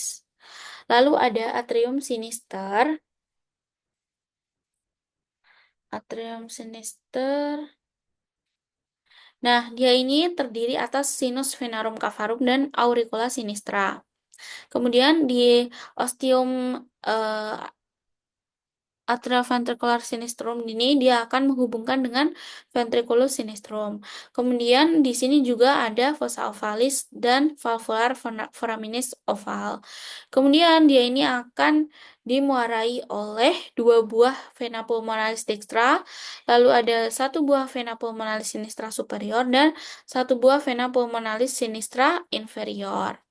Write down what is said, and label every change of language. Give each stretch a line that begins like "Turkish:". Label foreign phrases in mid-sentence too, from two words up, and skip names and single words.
Indonesian: Lalu ada atrium sinister. Atrium sinister. Nah, dia ini terdiri atas sinus venarum cavarum dan auricula sinistra. Kemudian di ostium eh, atrioventricular sinistrum ini dia akan menghubungkan dengan ventriculus sinistrum. Kemudian di sini juga ada fossa ovalis dan valvular foraminis oval. Kemudian dia ini akan dimuarai oleh dua buah vena pulmonalis dextra, lalu ada satu buah vena pulmonalis sinistra superior dan satu buah vena pulmonalis sinistra inferior.